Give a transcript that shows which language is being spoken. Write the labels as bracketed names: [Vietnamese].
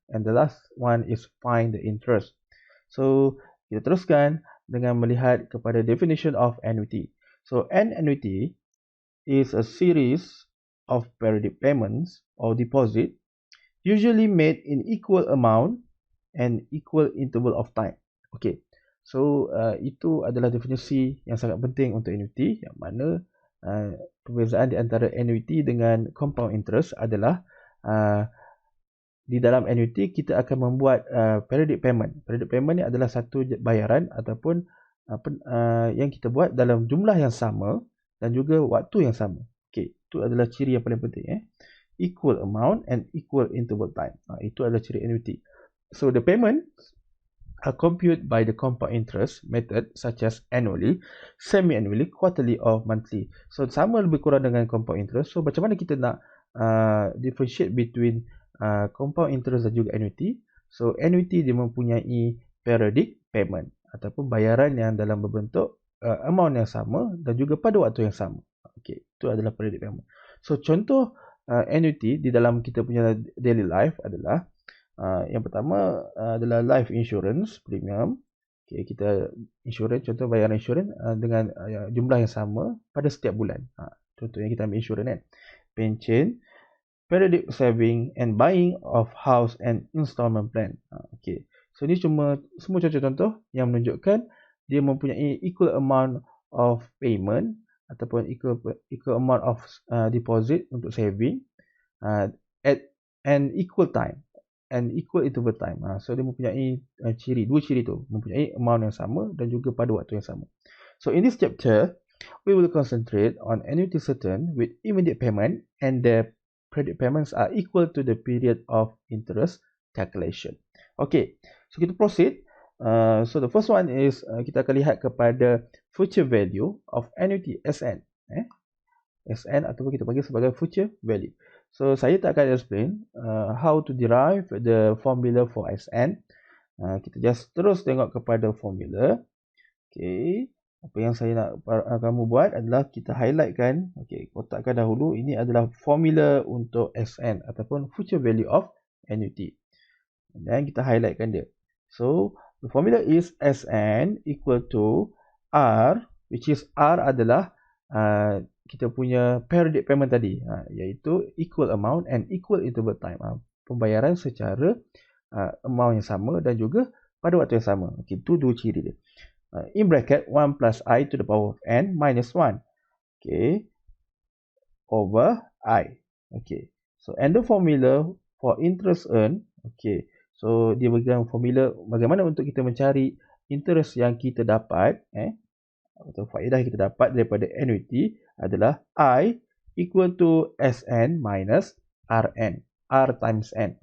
[English] And the last one is find the interest. So, [Malay] kita teruskan dengan melihat kepada [English] definition of annuity. So, an annuity is a series of periodic payments or deposit usually made in equal amount and equal interval of time. Okay. [Malay] So, itu adalah definisi yang sangat penting untuk annuity, yang mana perbezaan di antara annuity dengan compound interest adalah di dalam annuity kita akan membuat periodic payment. Periodic payment ni adalah satu bayaran ataupun yang kita buat dalam jumlah yang sama dan juga waktu yang sama. Okay, itu adalah ciri yang paling penting. [English] Equal amount and equal interval time. [Malay] Itu adalah ciri annuity. [English] So the payment are computed by the compound interest method such as annually, semi-annually, quarterly or monthly. [Malay] So sama lebih kurang dengan compound interest. So macam mana kita nak differentiate between compound interest dan juga annuity? So annuity dia mempunyai periodic payment ataupun bayaran yang dalam berbentuk amount yang sama dan juga pada waktu yang sama. Okay, itu adalah periodic payment. So contoh annuity di dalam kita punya daily life adalah yang pertama adalah life insurance premium. Okay, kita insurans, contoh bayaran insurans dengan jumlah yang sama pada setiap bulan. Contohnya kita ambil insurans kan. [English] Pension, periodic saving and buying of house and installment plan. Okay. So [Malay] ni semua contoh-contoh yang menunjukkan dia mempunyai [English] equal amount of payment ataupun equal amount of deposit untuk saving at an equal time and equal interval time. [Malay] So dia mempunyai dua ciri tu, mempunyai amount yang sama dan juga pada waktu yang sama. [English] So in this chapter, we will concentrate on annuity certain with immediate payment and the periodic payments are equal to the period of interest calculation. Okay, so kita proceed. So the first one is [Malay] kita akan lihat kepada [English] future value of annuity Sn. Sn [Malay] ataupun kita panggil sebagai [English] future value. So [Malay] saya tak akan [English] explain how to derive the formula for Sn. [Malay] Kita just terus tengok kepada formula. Okay. Apa yang saya nak kamu buat adalah kita highlightkan. Okay, kotakkan dahulu. Ini adalah formula untuk Sn ataupun future value of annuity. Dan kita highlightkan dia. [English] So the formula is Sn equal to R, which is R adalah kita punya periodic payment tadi, iaitu equal amount and equal interval time. [Malay] Pembayaran secara amount yang sama dan juga pada waktu yang sama. Okay, itu dua ciri dia. [English] In bracket 1 plus I to the power of n minus 1. Okay, over I. Okay, so and the formula for interest earned. [Malay] Okay, so dia berikan formula bagaimana untuk kita mencari interest yang kita dapat, atau faedah yang kita dapat daripada annuity adalah I equal to Sn minus Rn. R times N.